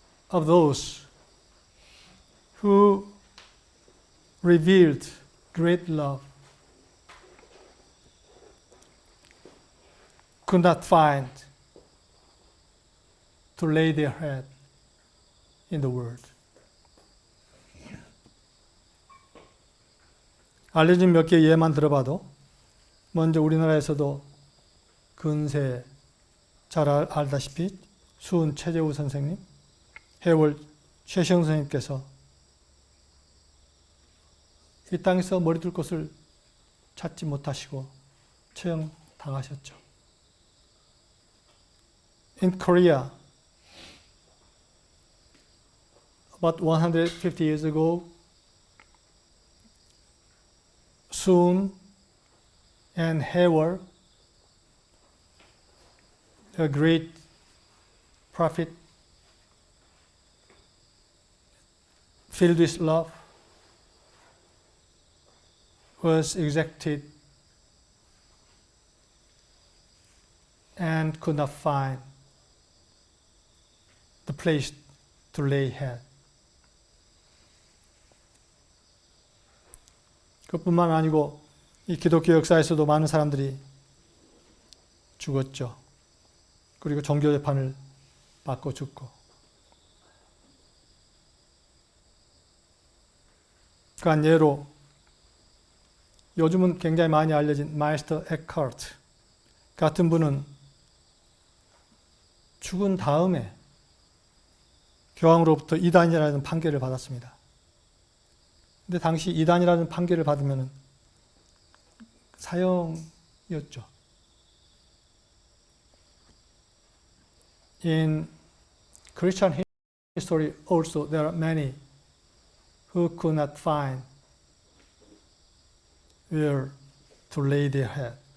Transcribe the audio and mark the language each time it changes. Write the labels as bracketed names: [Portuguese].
[English] of those who revealed great love could not find to lay their head in the world. [Korean] 알려진 몇 개의 예만 들어봐도 먼저 우리나라에서도 근세 잘 알다시피 수은 최재우 선생님, 해월 최시영 선생님께서 이 땅에서 머리 둘 곳을 찾지 못하시고 처형당하셨죠. [English] In Korea, about 150 years ago, Soon and Haewol, a great prophet filled with love, was executed and could not find the place to lay head. [Korean] 그뿐만 아니고 이 기독교 역사에서도 많은 사람들이 죽었죠. 그리고 종교 재판을 받고 죽고. 그한 예로 요즘은 굉장히 많이 알려진 마이스터 에크하르트 같은 분은 죽은 다음에 교황으로부터 이단이라는 판결을 받았습니다. 근데 당시 이단이라는 판결을 받으면 사형이었죠. [English] In Christian history also there are many who could not find where to lay their head.